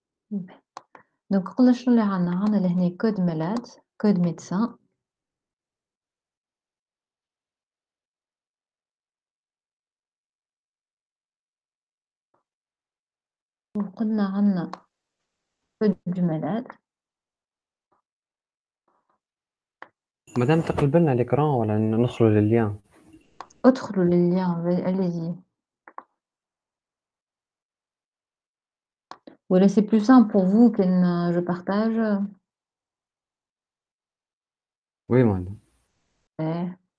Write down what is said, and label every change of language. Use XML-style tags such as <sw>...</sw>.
<ar>donc قلنا شنو اللي عندنا لهنا كود مالاد كود ميدسان وقلنا عندنا كود</ar> <fr>du malade.</fr> <ar>مادام تقلب لنا l'écran ولا ندخلوا لللien. ادخلوا لللien, allez-y.</ar> <fr>Voilà, c'est plus simple pour vous que je partage. Oui madame. Ouais,</fr>